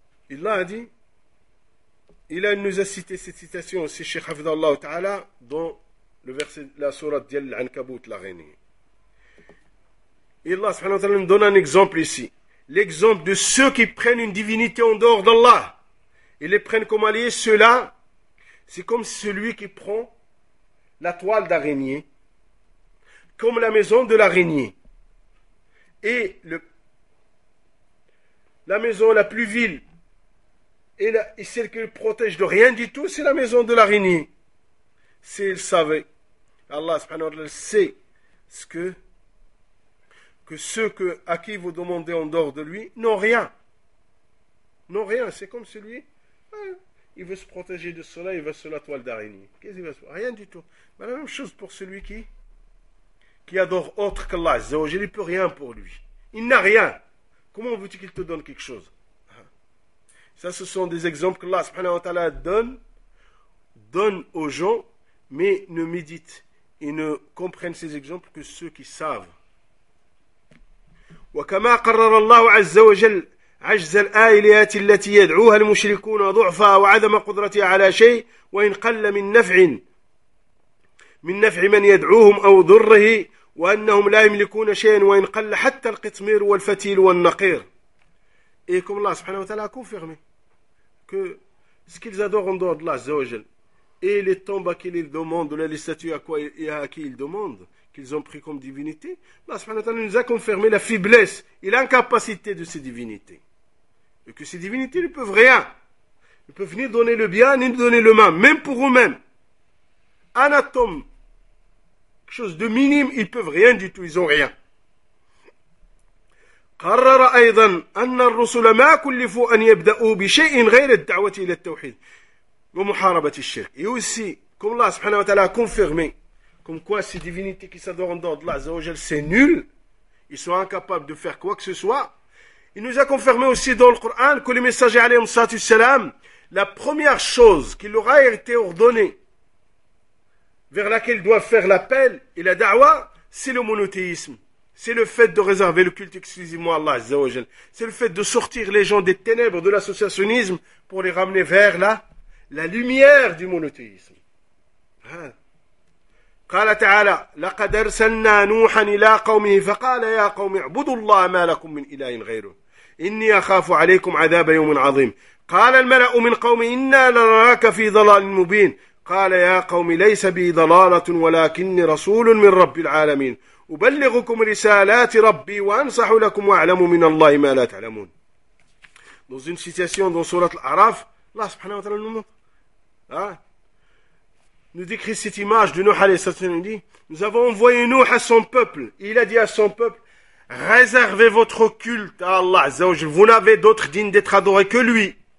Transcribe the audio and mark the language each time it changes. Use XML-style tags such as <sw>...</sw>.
<fr>الله دي إلى أن نزسيت ستتاسيون سي الشيخ حفظ الله تعالى dans le verset la sourate</fr> <ar>ديال العنكبوت</ar> <fr>la غينية. Et Allah subhanahu wa ta'ala nous donne un exemple ici. l'exemple de ceux qui prennent une divinité en dehors d'Allah et les prennent comme alliés, ceux-là, c'est comme celui qui prend la toile d'araignée, comme la maison de l'araignée. Et la maison la plus vile et celle qui le protège de rien du tout, c'est la maison de l'araignée. S'il savait, Allah subhanahu wa ta'ala sait ce que ceux que, à qui vous demandez en dehors de lui n'ont rien. N'ont rien. C'est comme celui, il veut se protéger de cela, il va sur la toile d'araignée. Qu'est-ce qu'il va se faire? Rien du tout. Mais la même chose pour celui qui adore autre qu'Allah, Zawaj, il ne peut rien pour lui. Il n'a rien. Comment veux-tu qu'il te donne quelque chose? Ça, ce sont des exemples qu'Allah subhanahu wa ta'ala donne aux gens, mais ne méditent et ne comprennent ces exemples que ceux qui savent.</fr> <ar>وكما قرر الله عز وجل عجز الآلهات التي يدعوها المشركون ضعفها وعدم قدرتها على شيء وإن قل من نفع من يدعوهم أو ضره وأنهم لا يملكون شيئا وإن قل حتى القطمير والفتيل والنقير.</ar> <fr>Et comme Allah subhanahu wa ta'ala a confirmé que ce qu'ils adorent en dehors d'Allah azza wa jal et les tombes à qui ils demandent, ou les statues à qui ils demandent, qu'ils ont pris comme divinité, Allah subhanahu wa ta'ala nous a confirmé la faiblesse et l'incapacité de ces divinités. Et que ces divinités ne peuvent rien. Ils ne peuvent ni donner le bien, ni donner le mal, même pour eux-mêmes. Un atome, quelque chose de minime, ils ne peuvent rien du tout, ils n'ont rien.</fr> <ar>قرر أيضا أن الرسل ما كلفوا أن يبدأوا بشيء غير الدعوة إلى التوحيد ومحاربة الشرك.</ar> <fr>Et aussi, comme Allah subhanahu wa ta'ala a confirmé, comme quoi ces divinités qui s'adorent en dehors d'Allah azza wa jal, c'est nul, ils sont incapables de faire quoi que ce soit. Il nous a confirmé aussi dans le Coran que le messager alayhi salatu salam, la première chose qui leur a été ordonnée, vers laquelle doivent faire l'appel et la da'wa, c'est le monothéisme. C'est le fait de réserver le culte exclusivement à Allah, Azzawajal. C'est le fait de sortir les gens des ténèbres de l'associationnisme pour les ramener vers la lumière du monothéisme.</fr> <ar>قال تعالى لقد أرسلنا نوحا إلى قومه فقال يا قوم اعبدوا الله ما لكم من إله غيره إني أخاف عليكم عذاب يوم عظيم قال الملأ من قوم إنا لنراك في ضلال مبين قال يا قوم ليس بي ضلالة ولكني رسول من رب العالمين أبلغكم رسالات ربي وأنصح لكم وأعلم من الله ما لا تعلمون.</ar> <fr>Dans une situation dans sourate Al-A'raf, Allah subhanahu wa ta'ala nous décrit cette image de Nuh alayhi salam. Il dit, nous avons envoyé Nuh à son peuple. Il a dit à son peuple, réservez votre culte à Allah azza wa jalla. Vous n'avez d'autre digne d'être adoré que lui.</fr>